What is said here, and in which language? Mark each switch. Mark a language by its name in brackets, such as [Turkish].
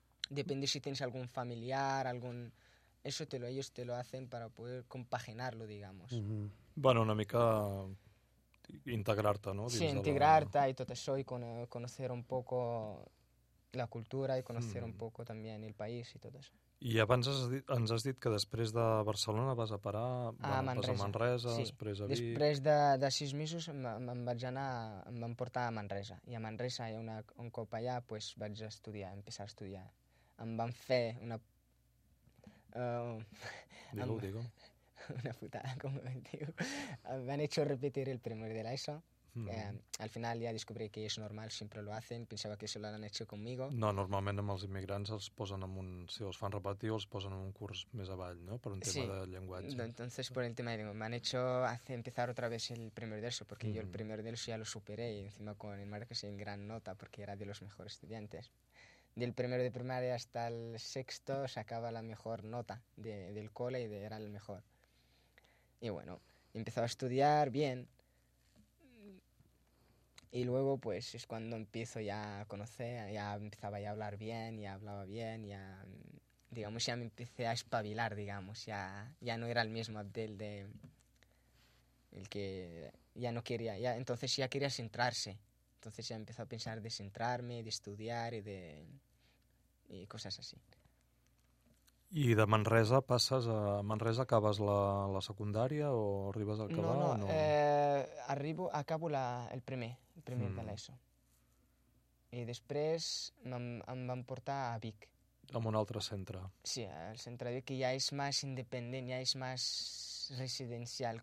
[Spanish] Depende si tienes algún familiar, algún... Eso ellos te lo hacen para poder compaginarlo, digamos. Uh-huh. [Catalan] Bueno, una mica integrar-te, ¿no? [Spanish] Sí, integrar-te y todo eso, y conocer un poco la cultura y conocer un poco también el país y todo eso. [Catalan] I abans ens has dit que després de Barcelona vas a parar, a Manresa, sí. Després a Vic... Després de 6 mesos em vaig anar, em van portar a Manresa. I a Manresa, un cop allà, pues, vaig estudiar, [Spanish] empezar a estudiar. [Catalan] Em van fer una... [Spanish] Digo. [Catalan] Una putada, com ho diu. Em van hecho repetir el primer de l'ESO. Al final ja descobrí que és normal, sempre lo hacen, pensava que [Spanish] se lo han hecho conmigo. [Catalan] No, normalment amb els immigrants els posen en un... Si els fan repetir, els posen en un curs més avall, no? Per un tema, sí, de llenguatge. [Spanish] Entonces, por el tema de llengua, me han hecho empezar otra vez el primer de ESO, porque yo el primer de ESO ya lo superé, y encima con el marco en gran nota, porque era de los mejores estudiantes. Del primero de primaria hasta el sexto sacaba la mejor nota del cole y era el mejor. Y bueno, empezó a estudiar bien. Y luego, pues, es cuando empiezo ya a conocer, ya empezaba ya a hablar bien, ya hablaba bien, ya, digamos, ya me empecé a espabilar, digamos, ya no era el mismo Abdel de... El que ya no quería, ya, entonces ya quería centrarse. Entonces ya empezó a pensar de centrarme, de estudiar y cosas así. [Catalan] I de Manresa passes a... Manresa acabes la secundària o arribes a acabar? No, no, o no? Acabo el primer de l'ESO. I després em van portar a Vic. En un altre centre. Sí, el centre de Vic, que ja és més independent, ja és més residencial.